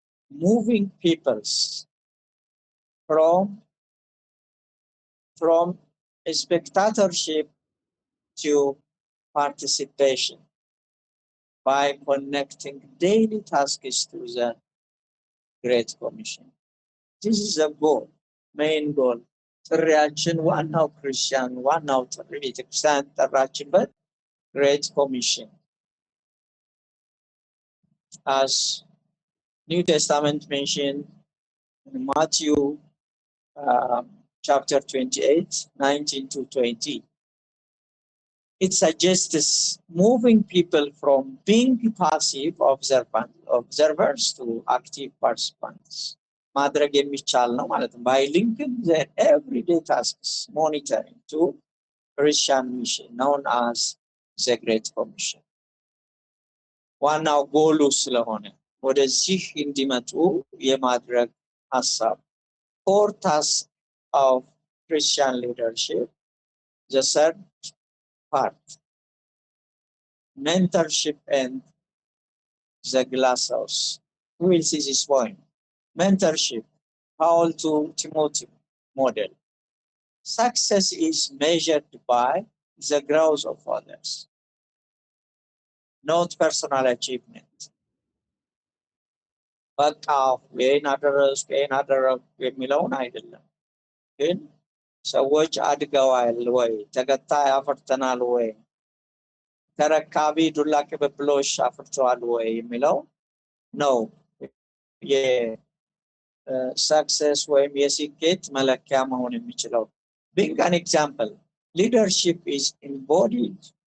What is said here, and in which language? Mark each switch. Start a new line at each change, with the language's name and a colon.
English: Moving peoples from spectatorship to participation by connecting daily tasks to the Great Commission. This is the goal, main goal.
Amharic: ጥሪያችን ዋናው ክርስቲያን ዋናው ጥሪ ቤተክርስቲያን ጠራችበት Great Commission.
English: As New Testament mentioned in Matthew chapter 28, 19 to 20. It suggests moving people from being passive observers to active participants.
Amharic: ማድረግ የሚቻል ነው ማለት ነው
English: by linking their everyday tasks monitoring to Christian mission known as the Great Commission.
Amharic: ዋናው ጎሉ ስለሆነ ወደዚህ እንዲመጡ የማድረግ ሐሳብ.
English: Core task of Christian leadership, the third part, mentorship and the glass house. We will see this point. Mentorship, Paul to Timothy model. Success is measured by the growth of others, not personal achievement.
Amharic: በቃ ይሄን አደረግኩ የሚለውን አይደለም፣ ግን ሰዎች አድገዋል ወይ፣ ተከታይ አፍርተናል ወይ፣ ተረካቢ ዱላ ቅብብሎሽ አፍርተዋል ወይ የሚለው ነው የሰክሰስ ወይም የስኬት መለኪያ መሆን የሚችለው.
English: Being an example, leadership is embodied.